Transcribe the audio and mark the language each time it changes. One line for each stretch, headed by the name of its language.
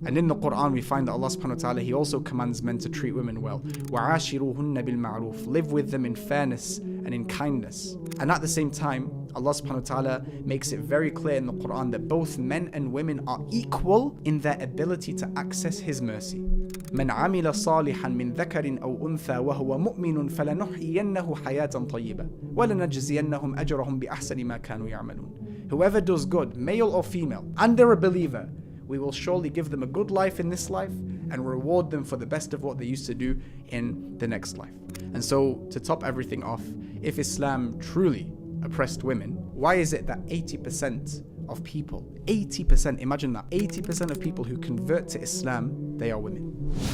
English: And in the Qur'an we find that Allah subhanahu wa ta'ala, he also commands men to treat women well.
Arabic: وَعَاشِرُوهُنَّ بِالْمَعْرُوفِ.
English: Live with them in fairness and in kindness. And at the same time, Allah subhanahu wa ta'ala makes it very clear in the Qur'an that both men and women are equal in their ability to access His mercy.
Arabic: من عمل صالحا من ذكر أو أنثى وهو مؤمن فلنحيينه حياة طيبة ولنجزينهم أجرهم بأحسن ما كانوا يعملون.
English: Whoever does good, male or female, and they're a believer, we will surely give them a good life in this life and reward them for the best of what they used to do in the next life. And so, to top everything off, if Islam truly oppressed women, why is it that 80% of people, 80%, imagine that, 80% of people who convert to Islam, they are women?